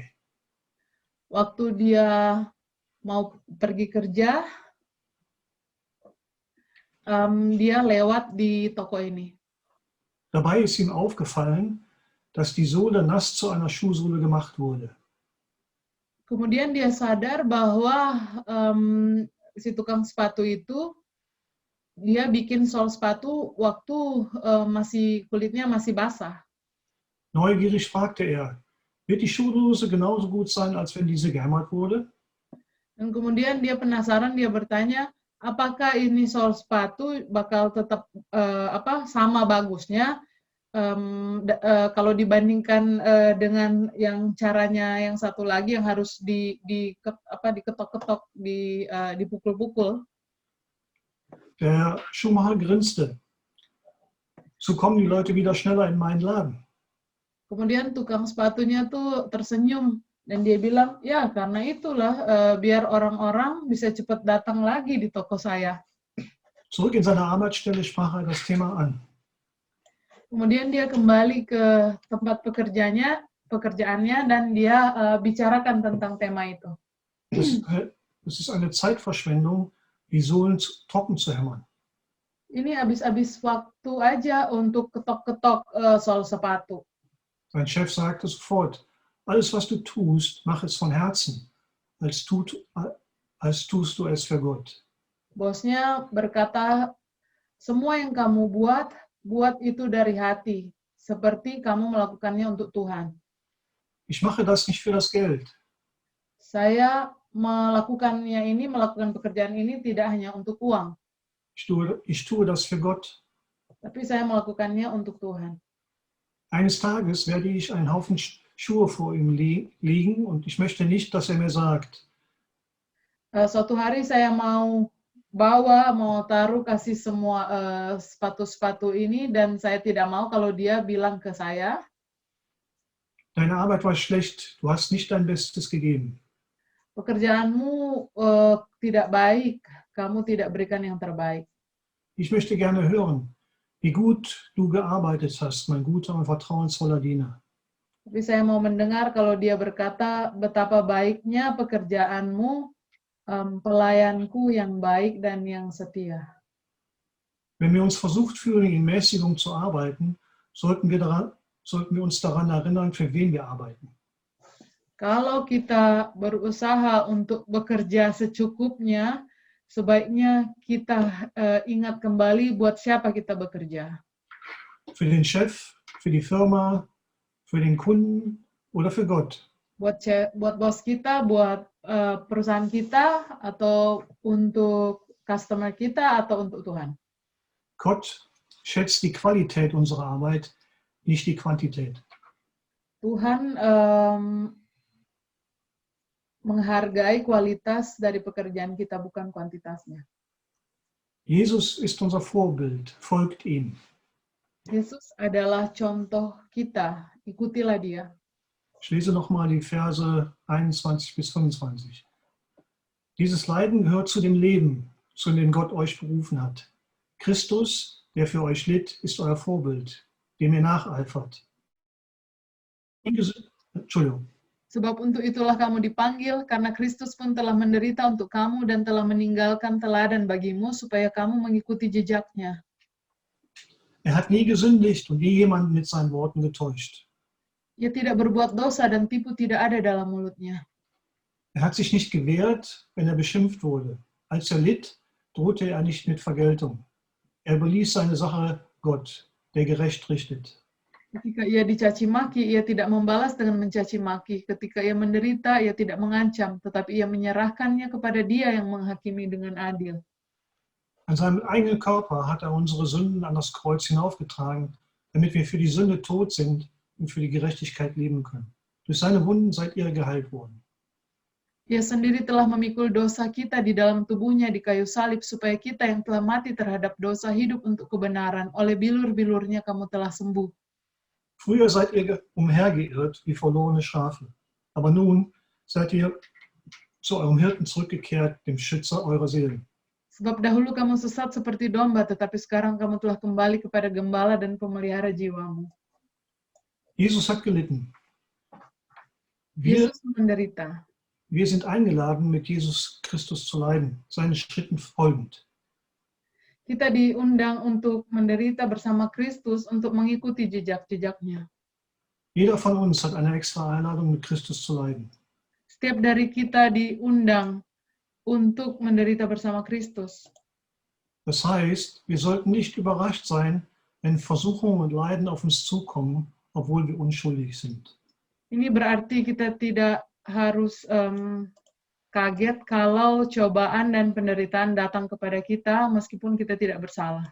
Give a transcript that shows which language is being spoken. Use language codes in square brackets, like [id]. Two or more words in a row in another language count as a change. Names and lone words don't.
[id] Waktu dia mau pergi kerja, dia lewat di toko ini. [de] Dabei ist ihm aufgefallen, dass die Sohle nass zu einer Schuhsohle gemacht wurde. [id] Kemudian dia sadar bahwa si tukang sepatu itu dia bikin sol sepatu waktu kulitnya masih basah. [de] Neugierig fragte er, wird die Schuhdose genauso gut sein, als wenn diese gehämmert wurde? [id] Dan kemudian dia penasaran, dia bertanya, apakah ini sol sepatu bakal tetap sama bagusnya kalau dibandingkan dengan yang caranya yang satu lagi yang harus diketok-ketok, dipukul-pukul. [de] Der Schuhmacher grinste. So kommen die Leute wieder schneller in meinen Laden. [id] Kemudian tukang sepatunya tuh tersenyum dan dia bilang, ya karena itulah biar orang-orang bisa cepat datang lagi di toko saya. [de] Zurück in seiner Arbeitsstelle sprach er das Thema an. [id] Kemudian dia kembali ke tempat pekerjaannya dan dia bicarakan tentang tema itu. [de] Das ist eine Zeitverschwendung, die Sohlen trocken zu hämmern. [id] Ini habis-habis waktu aja untuk ketok-ketok sol sepatu. [de] Sein Chef sagte sofort, alles was du tust, mach es von Herzen, als tust du es für Gott. [id] Bosnya berkata, semua yang kamu buat itu dari hati, seperti kamu melakukannya untuk Tuhan. [de] Ich mache das nicht für das Geld. [id] Saya melakukan pekerjaan ini tidak hanya untuk uang. [de] Ich tue das für Gott. [id] Tapi saya melakukannya untuk Tuhan. [de] Eines Tages werde ich einen Haufen Schuhe vor ihm liegen und ich möchte nicht, dass er mir sagt. [id] Suatu hari saya mau kasih semua sepatu-sepatu ini dan saya tidak mau kalau dia bilang ke saya, [de] Deine Arbeit war schlecht, du hast nicht dein Bestes gegeben. [id] Pekerjaanmu tidak baik, kamu tidak berikan yang terbaik. [de] Ich möchte gerne hören, wie gut du gearbeitet hast, mein guter und vertrauensvoller Diener. [id] Tapi saya mau mendengar kalau dia berkata betapa baiknya pekerjaanmu, pelayanku yang baik dan yang setia. [de] Wenn wir uns versucht fühlen, in Mäßigung zu arbeiten, sollten wir uns daran erinnern, für wen wir arbeiten. [id] Kalau kita berusaha untuk bekerja secukupnya, sebaiknya kita ingat kembali buat siapa kita bekerja. [de] Für den Chef, für die Firma, für den Kunden oder für Gott. [id] Buat bos kita, buat perusahaan kita, atau untuk customer kita, atau untuk Tuhan. [de] Gott schätzt die Qualität unserer Arbeit, nicht die Quantität. [id] Tuhan menghargai kualitas dari pekerjaan kita, bukan kuantitasnya. [de] Jesus ist unser Vorbild, folgt ihm. [id] Yesus adalah contoh kita, ikutilah dia. [de] Ich lese nochmal die Verse 21 bis 25. Dieses Leiden gehört zu dem Leben, zu dem Gott euch berufen hat. Christus, der für euch litt, ist euer Vorbild, dem ihr nacheifert. Entschuldigung. [id] Sebab untuk itulah kamu dipanggil, karena Kristus pun telah menderita untuk kamu dan telah meninggalkan teladan bagimu, supaya kamu mengikuti jejaknya. [de] Er hat nie gesündigt und nie jemanden mit seinen Worten getäuscht. [id] Ia tidak berbuat dosa dan tipu tidak ada dalam mulutnya. [de] Er hat sich nicht gewehrt, wenn er beschimpft wurde. Als er litt, drohte er nicht mit Vergeltung. Er beließ seine Sache Gott, der gerecht richtet. [id] Ketika ia dicaci maki, ia tidak membalas dengan mencaci maki. Ketika ia menderita, ia tidak mengancam, tetapi ia menyerahkannya kepada Dia yang menghakimi dengan adil. [de] An seinem eigenen Körper hat er unsere Sünden an das Kreuz hinaufgetragen, damit wir für die Sünde tot sind und für die Gerechtigkeit leben können. Durch seine Wunden seid ihr geheilt worden. [id] Ia sendiri telah memikul dosa kita di dalam tubuhnya di kayu salib, supaya kita yang telah mati terhadap dosa hidup untuk kebenaran. Oleh bilur-bilurnya kamu telah sembuh. [de] Früher seid ihr umhergeirrt wie verlorene Schafe, aber nun seid ihr zu eurem Hirten zurückgekehrt, dem Schützer eurer Seelen. [id] Sebab dahulu kamu sesat seperti domba, tetapi sekarang kamu telah kembali kepada gembala dan pemelihara jiwamu. [de] Jesus hat gelitten. Wir [id] Yesus menderita. [de] sind eingeladen, mit Jesus Christus zu leiden, seinen Schritten folgend. [id] Kita diundang untuk menderita bersama Kristus untuk mengikuti jejak-jejaknya. [de] Jeder von uns hat eine extra Einladung, mit Christus zu leiden. [id] Setiap dari kita diundang untuk menderita bersama Kristus. [de] Das heißt, wir sollten nicht überrascht sein, wenn Versuchungen und Leiden auf uns zukommen, obwohl wir unschuldig sind. [id] Ini berarti kita tidak harus kaget kalau cobaan dan penderitaan datang kepada kita meskipun kita tidak bersalah.